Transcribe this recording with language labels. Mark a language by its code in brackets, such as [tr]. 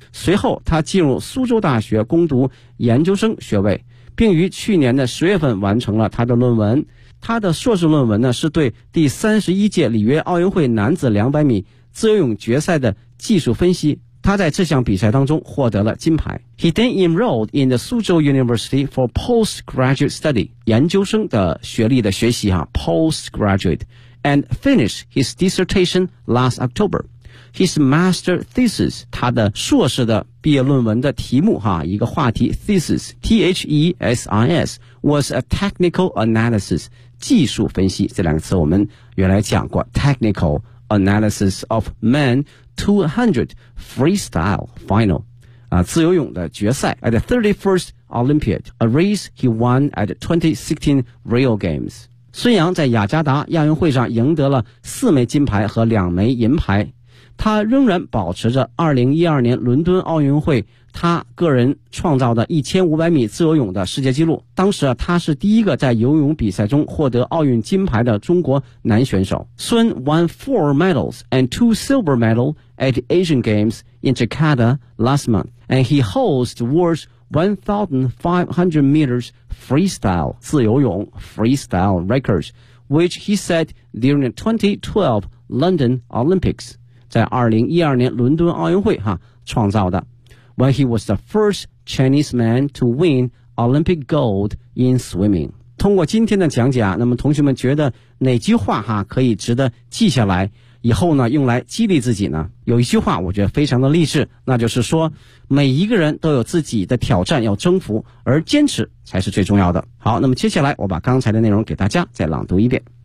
[zh] 随后他进入苏州大学攻读研究生学位，并于去年的10月份完成了他的论文。他的硕士论文呢，是对第31届里约奥运会男子200米自由泳决赛的技术分析。他在这项比赛当中获得了金牌。 [en] He then enrolled in the Suzhou University for postgraduate study， [zh] 研究生的学历的学习啊 [en] postgraduate， and finished his dissertation last October。 His master thesis， [zh] 他的硕士的毕业论文的题目哈，一个话题 [en] thesis T-H-E-S-I-S was a technical analysis， [zh] 技术分析，这两个词我们原来讲过， [en] technical analysis of men 200 freestyle final [zh] 啊，自由泳的决赛 [en] at the 31st Olympiad， a race he won at 2016 Rio Games。 [zh] 孙杨在雅加达亚运会上赢得了四枚金牌和两枚银牌，他仍然保持着2012年伦敦奥运会他个人创造的1500米自由泳的世界纪录。当时啊，他是第一个在游泳比赛中获得奥运金牌的中国男选手。 [en] 孙 won 4 medals and 2 silver medals at Asian Games in Jakarta last month, and he holds the world's 1500 meters freestyle 自由泳 freestyle records, which he set during the 2012 London Olympics. [zh] 在2012年伦敦奥运会哈创造的。 [en] When he was the first Chinese man to win Olympic gold in swimming。 [zh] 通过今天的讲解，那么同学们觉得哪句话哈可以值得记下来以后呢用来激励自己呢？有一句话我觉得非常的励志，那就是说每一个人都有自己的挑战要征服，而坚持才是最重要的。好，那么接下来我把刚才的内容给大家再朗读一遍。